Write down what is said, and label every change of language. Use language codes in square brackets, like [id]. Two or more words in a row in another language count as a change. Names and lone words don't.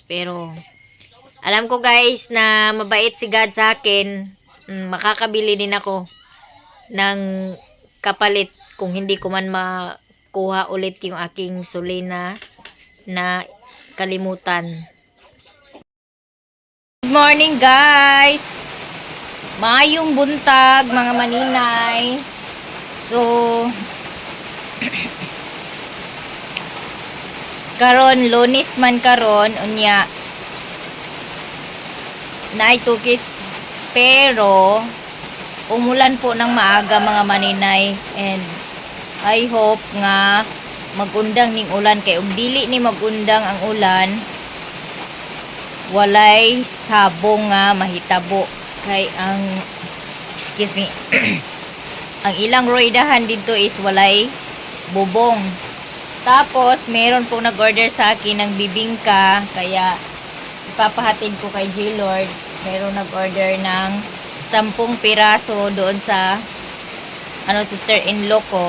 [tl] Pero, alam ko guys na mabait si God sa akin. Makakabili din ako ng kapalit kung hindi ko man makuha ulit yung aking sulin na kalimutan. [en] Good morning guys! [ceb] Maayong buntag mga maninay. So, karon Lunes man karon unya naay tukis pero [tl] umulan po ng maaga [ceb] mga maninay [en] and I hope [ceb] nga magundang ning ulan kay ug dili ni magundang ang ulan walay sabong nga mahitabo kay ang [en] excuse me [ceb] ang ilang roidahan dito is walay bubong. [tl] Tapos, meron po nag-order sa akin ng bibingka. Kaya, ipapahatid ko kay J-Lord. Meron nag-order ng 10 piraso doon sa sister-in-law ko.